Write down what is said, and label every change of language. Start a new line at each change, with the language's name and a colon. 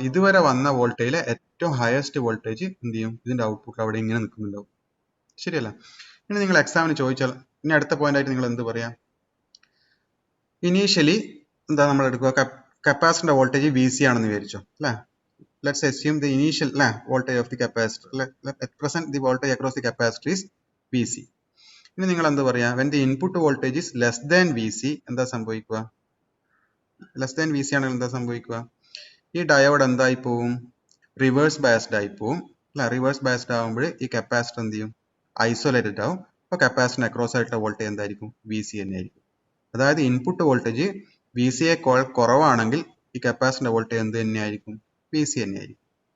Malayalam: ഇതുവരെ വന്ന വോൾട്ടേജിലെ ഏറ്റവും ഹയസ്റ്റ് വോൾട്ടേജ് എന്ത് ചെയ്യും? ഇതിന്റെ ഔട്ട്പുട്ടിൽ അവിടെ ഇങ്ങനെ നിൽക്കുന്നുണ്ടാവും. ശരിയല്ല? ഇനി നിങ്ങൾ എക്സാമിന് ചോദിച്ചാൽ ഇനി അടുത്ത പോയിന്റ് ആയിട്ട് നിങ്ങൾ എന്ത് പറയാം? ഇനീഷ്യലി എന്താ നമ്മൾ എടുക്കുക? കപ്പാസിറ്ററിന്റെ വോൾട്ടേജ് വി സി ആണെന്ന് വിചാരിച്ചോ അല്ലെ?
English: Let's assume the initial voltage of the capacitor. At present the voltage across the capacitor is Vc.
Malayalam: ഇനി നിങ്ങൾ എന്ത് പറയാ?
English: When the input voltage is less than Vc
Malayalam: എന്താ സംഭവിക്കുക? ലെസ് ദാൻ Vc ആണെങ്കിൽ എന്താ സംഭവിക്കുക? ഈ ഡയോഡ് എന്തായി പോവും? റിവേഴ്സ് ബയസ്ഡ് ആയി പോവും അല്ലെ? റിവേഴ്സ് ബയസ്ഡ് ആകുമ്പോൾ ഈ കപ്പാസിറ്റർ എന്ത് ചെയ്യും? ഐസൊലേറ്റഡ് ആവും. അപ്പൊ കപ്പാസിറ്ററിന് അക്രോസ് ആയിട്ടുള്ള വോൾട്ടേജ് എന്തായിരിക്കും? Vc തന്നെ ആയിരിക്കും. അതായത് ഇൻപുട്ട് വോൾട്ടേജ് Vc കുറവാണെങ്കിൽ ഈ കപ്പാസിറ്ററിന്റെ വോൾട്ടേജ് എന്ത് തന്നെയായിരിക്കും? Vc തന്നെയായിരിക്കും.